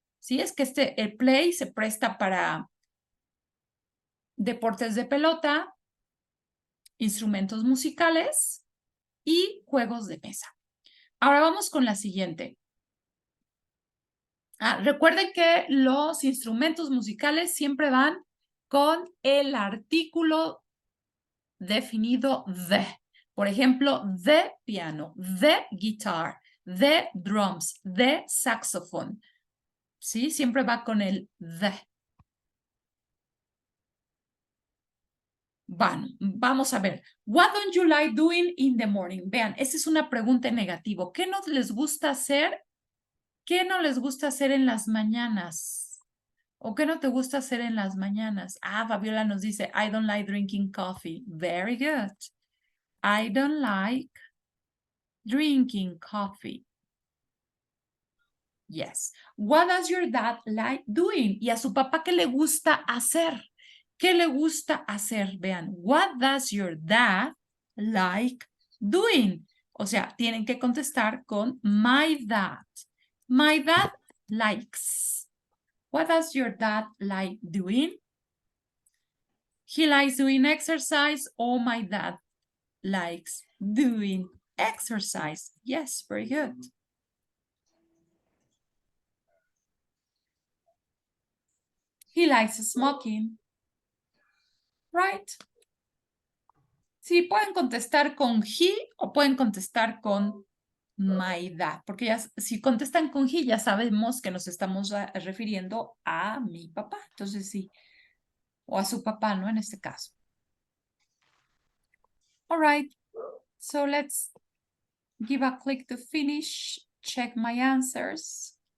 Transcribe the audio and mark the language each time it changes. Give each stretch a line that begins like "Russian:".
Spanish: Sí, es que el play se presta para deportes de pelota, instrumentos musicales y juegos de mesa. Ahora vamos con la siguiente. Recuerden que los instrumentos musicales siempre van con el artículo definido de. Por ejemplo,
English: the piano, the guitar, the drums, the saxophone.
Spanish: ¿Sí? Siempre va con el the. Bueno, vamos a ver.
English: What don't you like doing in the morning?
Spanish: Vean, esa es una pregunta negativa. ¿Qué no les gusta hacer? ¿Qué no les gusta hacer en las mañanas? ¿O qué no te gusta hacer en las mañanas? Fabiola nos dice,
English: I don't like drinking coffee. Very good. I don't like drinking coffee. Yes. What does your dad like doing?
Spanish: Y a su papá, ¿qué le gusta hacer? ¿Qué le gusta hacer? Vean,
English: what does your dad like doing?
Spanish: O sea, tienen que contestar con
English: my dad. My dad likes. What does your dad like doing? He likes doing exercise. Oh, my dad likes doing exercise. Yes, very good. He likes smoking. Right?
Spanish: Sí, pueden contestar con he o pueden contestar con
English: my dad,
Spanish: porque ya, si contestan con he, ya sabemos que nos estamos refiriendo a mi papá. Entonces sí, o a su papá, ¿no? En este caso.
English: All right, so let's give a click to finish, check my answers.